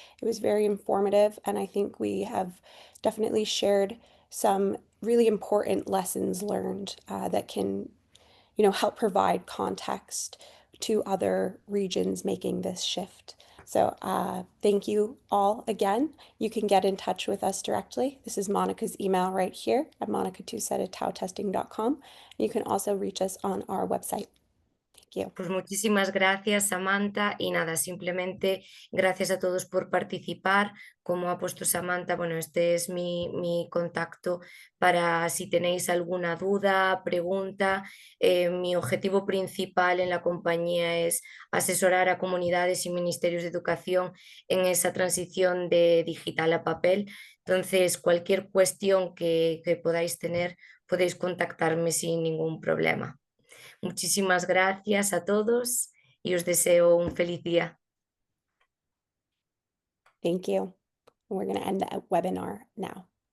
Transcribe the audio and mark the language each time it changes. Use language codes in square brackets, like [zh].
[en] It was very informative, and I think we have definitely shared some really important lessons learned that can, help provide context to other regions making this shift. So thank you all again. You can get in touch with us directly. This is Monica's email right here at monica2set@tautesting.com. You can also reach us on our website. Thank you. [es] Pues muchísimas gracias, Samantha, y nada, simplemente gracias a todos por participar. Como ha puesto Samantha, bueno, este es mi contacto para si tenéis alguna duda, pregunta. Mi objetivo principal en la compañía es asesorar a comunidades y ministerios de educación en esa transición de digital a papel. Entonces, cualquier cuestión que podáis tener, podéis contactarme sin ningún problema. Muchísimas gracias a todos y os deseo un feliz día. [en] Thank you. We're going to end the webinar now.